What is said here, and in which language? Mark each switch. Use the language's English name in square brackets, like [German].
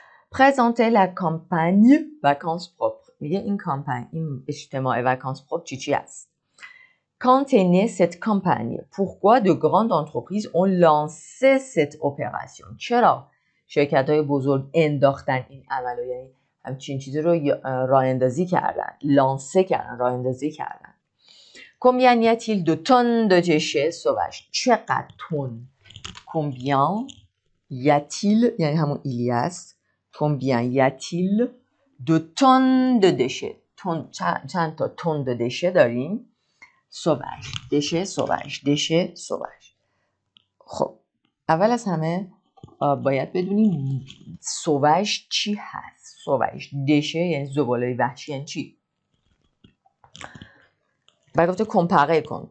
[French] Présentez la campagne vacances propres. [Persian] میگه این کامپانی، این اجتماع vacances propres چی است؟ [French] Quand est née cette campagne? Pourquoi de grandes entreprises ont lancé cette opération? [Persian] چرا شرکت‌های بزرگ انداختن این عمل رو، یعنی همچین چیزی رو راه اندازی کردن، لانسه کردن، راه اندازی کردن. [French] Combien y a-t-il de tonnes de déchets sauvages? [Persian] چقدر تن؟ [French] Combien y a-t-il [Persian] یعنی همون ایلی است. [French] Combien y a-t-il de tonnes de déchets? [Persian] چند تا تن [French] de déchets [Persian] داریم؟ sauvage. [French] déchets sauvage. [Persian] خب اول از همه باید بدونیم sauvage چی هست. sauvage déchet یعنی زباله وحشی یعنی چی؟ بعد گفته کمپاره کن.